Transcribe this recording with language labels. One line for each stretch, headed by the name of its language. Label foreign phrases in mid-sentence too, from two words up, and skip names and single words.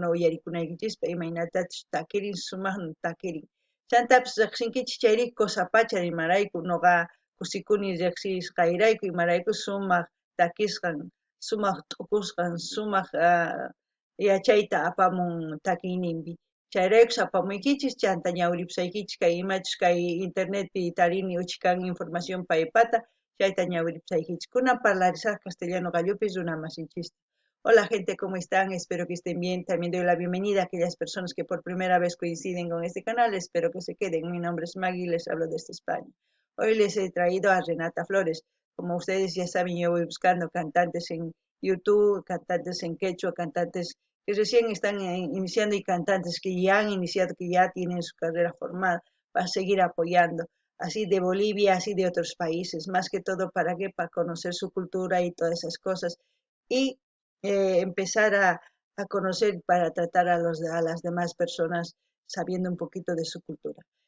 Quechua: uyarikunaykichis imaynatachu takirin sumaqnu takirin chantapis riqsinkichis chayri kusapachar imarayku noqa kusikuni riqsisqayrayku imarayku sumaq takisqan sumaq t'ukusqan sumaq yachayta apamun takiyninpi chayraykus apamuykichis chanta ñawripusaykichis kay imachus kay internetpi tarini uchikan información paypata chayta ñawripusaykichis kunan parlarisaq castellano gallupi runa masinchista.
Spanish: Hola gente, ¿cómo están? Espero que estén bien. También doy la bienvenida a aquellas personas que por primera vez coinciden con este canal. Espero que se queden. Mi nombre es Maggie y les hablo desde España. Hoy les he traído a Renata Flores. Como ustedes ya saben, yo voy buscando cantantes en YouTube, cantantes en quechua, cantantes que recién están iniciando y cantantes que ya han iniciado, que ya tienen su carrera formada, para seguir apoyando así de Bolivia, así de otros países, más que todo para qué, para conocer su cultura y todas esas cosas y empezar a conocer para tratar a las demás personas sabiendo un poquito de su cultura.